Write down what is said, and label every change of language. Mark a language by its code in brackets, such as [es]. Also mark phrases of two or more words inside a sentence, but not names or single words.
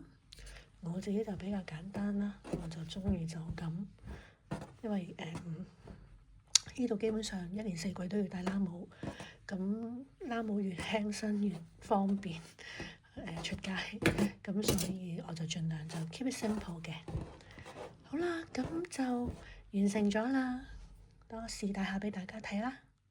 [yue] 我自己就比較簡單啦，我就鍾意就咁，因為呢度基本上1年4季都要戴冷帽，咁冷帽越輕身越方便出街，咁所以我就盡量就 [en] keep it simple [yue] 嘅。好啦，咁就完成咗啦，等我試戴下畀大家睇啦。